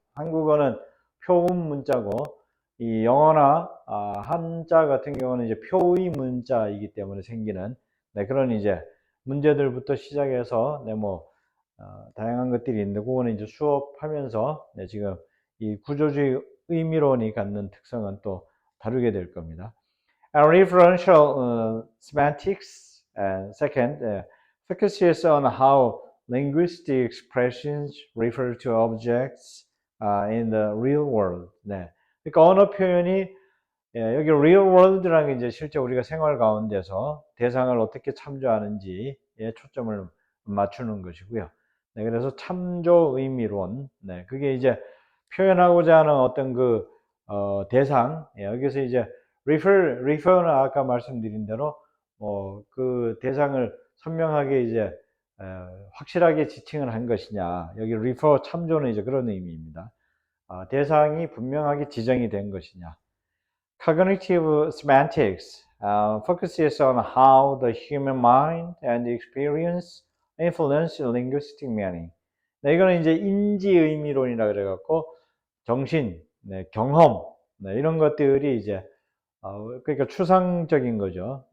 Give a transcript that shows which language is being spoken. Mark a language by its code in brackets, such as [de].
[ko] 한국어는 표음 문자고, 이 영어나 한자 같은 경우는 이제 표의 문자이기 때문에 생기는 그런 이제 문제들부터 시작해서 다양한 것들이 있는데, 그거는 이제 수업하면서 지금 이 구조주의 의미론이 갖는 특성은 또 다루게 될 겁니다. [en] Referential semantics, second, focuses on how linguistic expressions refer to objects in the real world. [ko] 네. 그러니까 언어 표현이 여기 real world라는 게 이제 실제 우리가 생활 가운데서 대상을 어떻게 참조하는지에 초점을 맞추는 것이고요. 그래서 참조 의미론, 그게 이제 표현하고자 하는 어떤 그 대상, 여기서 이제 refer는 아까 말씀드린 대로 그 대상을 선명하게 이제 확실하게 지칭을 한 것이냐. 여기 refer 참조는 이제 그런 의미입니다. 대상이 분명하게 지정이 된 것이냐. [en] Cognitive semantics focuses on how the human mind and experience influence linguistic meaning. [ko] 이거는 이제 인지 의미론이라 그래갖고 정신, 경험, 이런 것들이 이제 그러니까 추상적인 거죠.